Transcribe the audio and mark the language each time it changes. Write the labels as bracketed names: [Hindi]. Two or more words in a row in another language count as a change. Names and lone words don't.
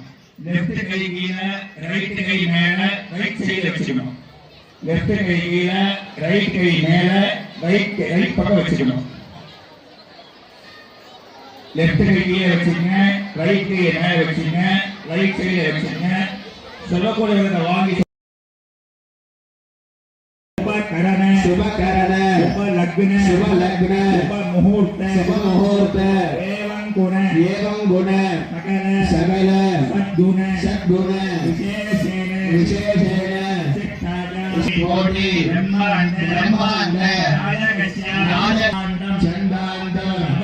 [Tamil] லெப்ட் கை கீழே, ரைட் கை மேல, [English] right sidela [Tamil] வச்சுக்கணும். லெப்ட் கை கீழே, ரைட் கை மேல, ரைட் பக்கம் வச்சுக்கணும். லெப்ட் கை கீழே வச்சுங்க, ரைட் கை மேல வச்சுங்க, [English] right sidela [Tamil] வச்சுங்க. சொல்லக்கூடிய வாங்கி [Sanskrit] शुभकरण शुभकरण शुभ लग्न शुभ मुहूर्त एवं गुण सकल सद्गुण विशेषेण कोटि ब्रह्मांड नायकस्य चंडांडम